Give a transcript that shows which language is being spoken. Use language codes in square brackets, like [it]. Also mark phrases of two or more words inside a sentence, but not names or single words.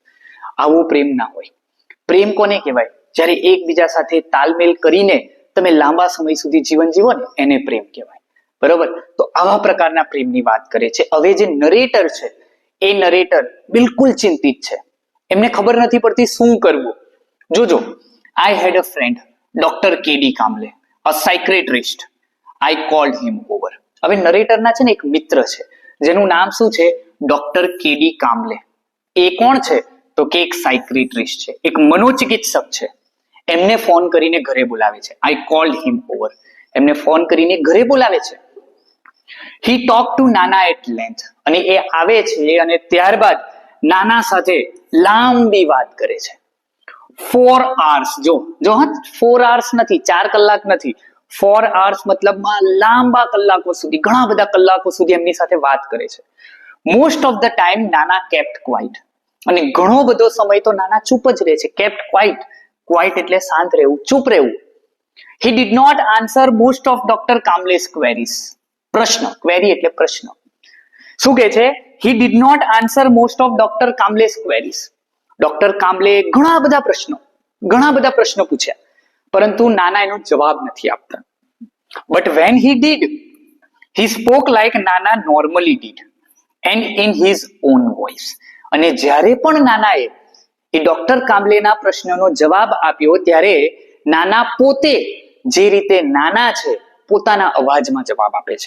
[gu] આવો પ્રેમ ના હોય. પ્રેમ કોને કહેવાય? જ્યારે એકબીજા સાથે તાલમેલ કરીને તમે લાંબા સમય સુધી જીવન જીવો ને એને પ્રેમ કહેવાય. બરોબર? તો આવા પ્રકારના પ્રેમની વાત કરે છે. હવે જે નરેટર છે એ નરેટર બિલકુલ ચિંતિત છે. એમને ખબર નથી પડતી શું કરવું. જોજો, [en] I had a friend, Dr. K.D. Kamble, a psychiatrist. I called him over. [gu] હવે નરેટરના છે ને એક મિત્ર છે જેનું નામ શું છે? ડોક્ટર કેડી કામ્બલે. એ કોણ છે? તો કે એક સાયક્રેટિસ્ટ છે, એક મનોચિકિત્સક છે. એમને ફોન કરીને ઘરે બોલાવે છે. [en] I called him over. [gu] એમને ફોન કરીને ઘરે બોલાવે છે. [en] He talked to Nana at length. [gu] અને એ આવે છે અને ત્યારબાદ નાના સાથે લાંબી વાત કરે છે. 4 hours. જો 4 hours નથી, 4 કલાક નથી. 4 hours મતલબમાં લાંબા કલાકો સુધી, ઘણા બધા કલાકો સુધી એમની સાથે વાત કરે છે. [en] most of the time Nana kept quiet. [gu] અને ઘણો બધો સમય તો નાના ચૂપ જ રહે છે. [en] kept quiet [gu] એટલે શાંત રહેવું, ચૂપ રહેવું. [en] He did not answer most of Dr. Kamble's queries. [gu] પ્રશ્ન, ક્વેરી એટલે પ્રશ્ન. શું કહે છે? [en] He did not answer most of Dr. Kamble's queries. [gu] ડોક્ટર કામ્બલે ઘણા બધા પ્રશ્નો પૂછ્યા, પરંતુ નાના એનો જવાબ નથી આપતા. [en] but when he did, he spoke like Nana normally did and in his own voice. [gu] અને જ્યારે પણ નાનાએ એ ડોક્ટર કામ્બલેના પ્રશ્નનો જવાબ આપ્યો ત્યારે નાના પોતે જે રીતે નાના છે પોતાના અવાજમાં જવાબ આપે છે.